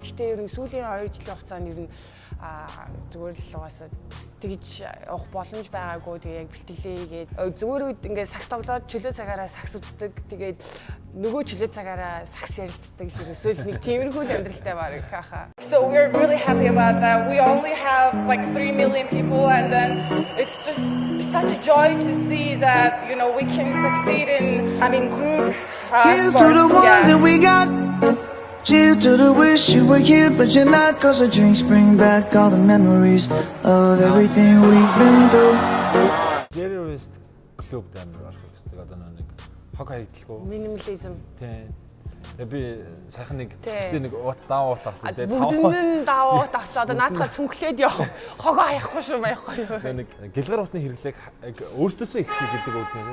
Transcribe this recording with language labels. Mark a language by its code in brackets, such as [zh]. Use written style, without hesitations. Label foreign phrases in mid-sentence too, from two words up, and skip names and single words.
[mn] Гэхдээ ер нь сүүлийн 2 жилийн хугацаанд ер нь зүгээр л угаасаа тэгж явах боломж байгаагүй. Тэгээ яг бэлтгэлээ хийгээд зүгээр үед ингээд сакс тоглоод чөлөө цагаараа сакс үздэг. Тэгээд нөгөө чөлөө цагаараа сакс ярилцдаг л ерөөсөө нэг тиймэрхүү амьдралтай баг хааха. [en] So we're really happy about that. We only have like 3 million people, and then it's just such a joy to see that, you know, we can succeed in group Here's sports. to the ones that we got. Cheers to the wish you were here, but you're not. Cause the drinks bring back all the memories of everything we've been through. [mn] Zero Waste клуб амар орох гэсэн. Одоо нэг хог хаягдлгүй. Минимализм. Тийм. Би сайхан нэг гэтээ нэг даав уут авсан. Тэгээд бүгдэнд нь даав уут авсан. Одоо наадхаа цүнхлээд явах. Хогоо хаяхгүй шүү байхгүй юу. Тэгээд нэг гэлгар уутны хэрэглээг өөртөөсөө их гэдэг үг нэ.